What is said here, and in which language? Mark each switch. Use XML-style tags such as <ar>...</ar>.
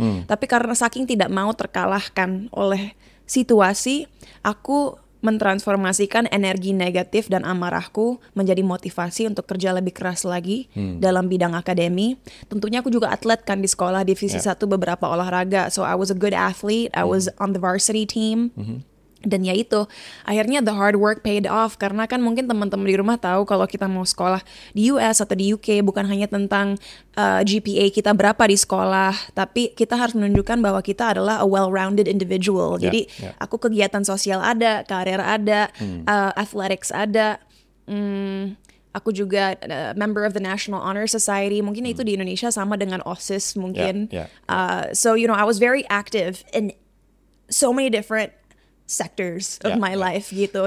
<id>Tapi karena saking tidak mau terkalahkan oleh situasi, aku mentransformasikan energi negatif dan amarahku menjadi motivasi untuk kerja lebih keras lagi dalam bidang akademi. Tentunya aku juga atlet kan di sekolah, divisi 1 beberapa olahraga.</id> <en>So I was a good athlete, I was on the varsity team.</en> <id>Dan ya itu, akhirnya</id> <en>the hard work paid off.</en> <id>Karena kan mungkin teman-teman di rumah tahu kalau kita mau sekolah di US atau di UK bukan hanya tentang GPA kita berapa di sekolah, tapi kita harus menunjukkan bahwa kita adalah</id> <en>a well-rounded individual.</en> <id>Jadi aku kegiatan sosial ada, karir ada, athletics ada. Aku juga</id> <en>member of the National Honor Society.</en> <id>Mungkin itu di Indonesia sama dengan OSIS mungkin.</id> <en>So you know, I was very active in so many different sectors of my life gitu.</en>